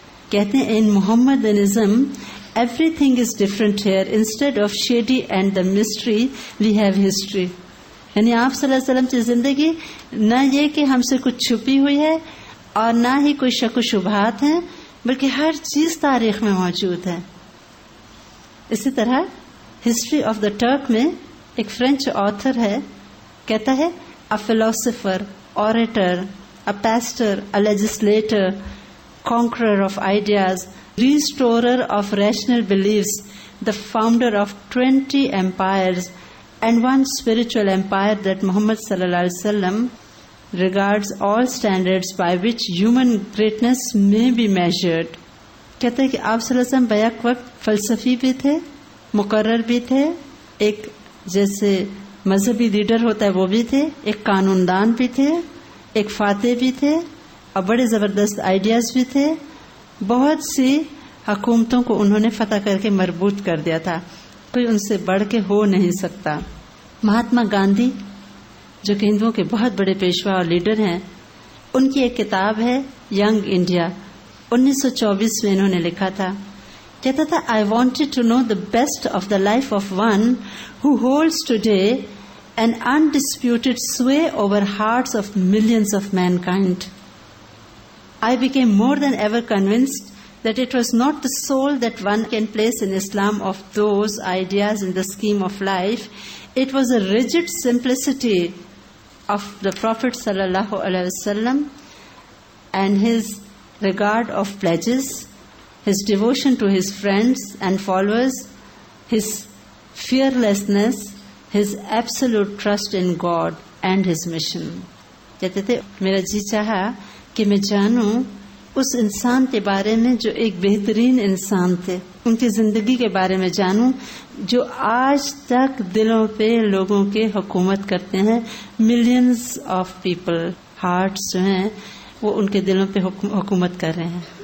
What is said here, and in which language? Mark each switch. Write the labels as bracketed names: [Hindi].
[Urdu] کہتے ہیں [English] In Mohammedanism everything is different here, instead of shady and the mystery we have history. [Urdu] یعنی آپ صلی اللہ علیہ وسلم کی زندگی نہ یہ کہ ہم سے کچھ چھپی ہوئی ہے اور نہ ہی کوئی شک و شبہات ہیں، بلکہ ہر چیز تاریخ میں موجود ہے. اسی طرح ہسٹری آف دا ٹرک میں ایک فرینچ آتھر ہے، کہتا ہے [English] A philosopher, orator, a pastor, a legislator, conqueror of ideas, restorer of rational beliefs, the founder of 20 empires and one spiritual empire that Muhammad sallallahu alaihi wasallam regards all standards by which human greatness may be measured. [Urdu] کہتے ہیں کہ آپ صلی اللہ علیہ وسلم back وقت فلسفی بھی تھے، مقرر بھی تھے، ایک جیسے مذہبی لیڈر ہوتا ہے وہ بھی تھے، ایک قانون دان بھی تھے، ایک فاتح بھی تھے اور بڑے زبردست آئیڈیاز بھی تھے. بہت سی حکومتوں کو انہوں نے فتح کر کے مربوط کر دیا تھا، کوئی ان سے بڑھ کے ہو نہیں سکتا. مہاتما گاندھی جو کہ ہندوؤں کے بہت بڑے پیشوا اور لیڈر ہیں، ان کی ایک کتاب ہے ینگ انڈیا، 1924 میں انہوں نے لکھا تھا. کہتا تھا [English] I wanted to know the best of the life of one who holds today an undisputed sway over hearts of millions of mankind. I became more than ever convinced that it was not the soul that one can place in Islam of those ideas in the scheme of life. It was a rigid simplicity of the Prophet sallallahu alaihi wasallam and his regard of pledges, his devotion to his friends and followers, his fearlessness, his absolute trust in God and his mission. [Urdu] کہتے تھے میرا جی چاہا کہ میں جانوں اس انسان کے بارے میں جو ایک بہترین انسان تھے، ان کی زندگی کے بارے میں جانوں جو آج تک دلوں پہ لوگوں کے حکومت کرتے ہیں. [English] millions of people, [Urdu] ہارٹس جو ہیں وہ ان کے دلوں پہ حکومت کر رہے ہیں.